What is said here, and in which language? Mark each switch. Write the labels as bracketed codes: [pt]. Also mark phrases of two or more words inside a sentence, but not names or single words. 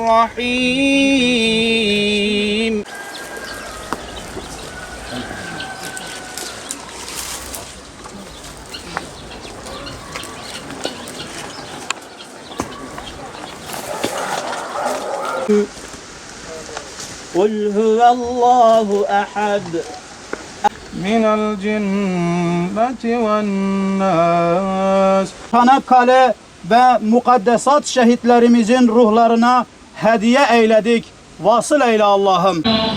[ar] الرحيم قل هو الله أحد من الجنة والناس. [tr] Çanakkale ve mukaddesat şehitlerimizin ruhlarına hediye eyledik. Vasıl eyle Allah'ım.